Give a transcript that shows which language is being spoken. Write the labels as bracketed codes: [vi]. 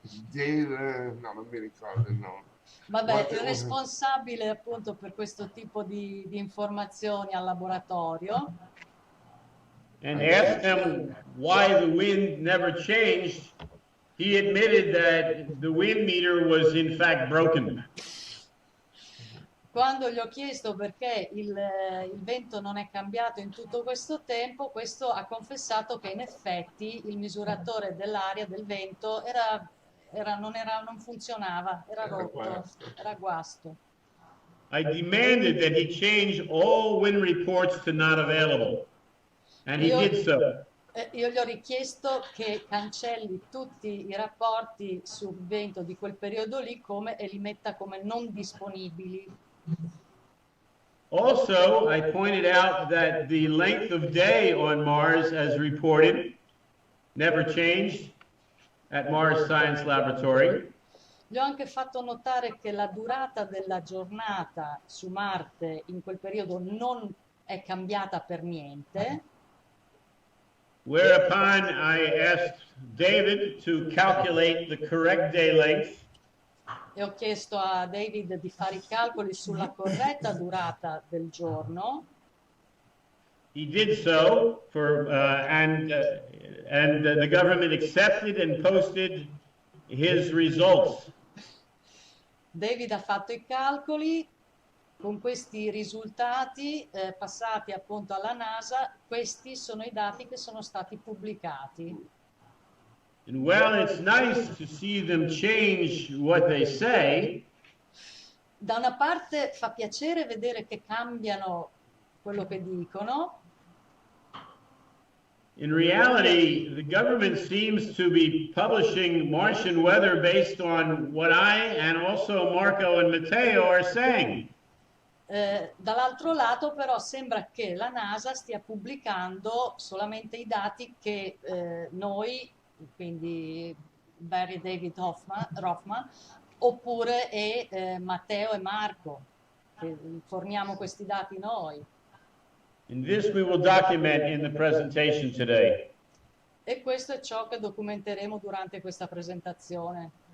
[it] Dave, no, non mi ricordo il nome. Vabbè, il responsabile appunto per questo tipo di informazioni al laboratorio. [en] and asked him why the wind never changed, he admitted that the wind meter was in fact broken. [it] Quando gli ho chiesto perché il vento non è cambiato in tutto questo tempo, questo ha confessato che in effetti il misuratore dell'aria del vento non funzionava, era rotto, era guasto. [en] I demanded that he change all wind reports to not available, and he did so. [it] Io gli ho richiesto che cancelli tutti i rapporti sul vento di quel periodo lì e li metta come non disponibili. [en] Also, I pointed out that the length of day on Mars, as reported, never changed at Mars Science Laboratory. [it] Gli ho anche fatto notare che la durata della giornata su Marte in quel periodo non è cambiata per niente. [en] Whereupon I asked David to calculate the correct day length. [it] E ho chiesto a David di fare i calcoli sulla corretta durata del giorno. [en] He did so, and the government accepted and posted his results. [it] David ha fatto i calcoli con questi risultati passati appunto alla NASA. Questi sono i dati che sono stati pubblicati. [en] And while it's nice to see them change what they say, [it] da una parte fa piacere vedere che cambiano quello che dicono. [en] In reality, the government seems to be publishing Martian weather based on what I and also Marco and Matteo are saying. [it] Dall'altro lato però sembra che la NASA stia pubblicando solamente i dati che noi, quindi Barry David Roffman, oppure Matteo e Marco, che forniamo questi dati noi. [en] And this we will document in the presentation today. [it] E questo è ciò che documenteremo durante questa presentazione.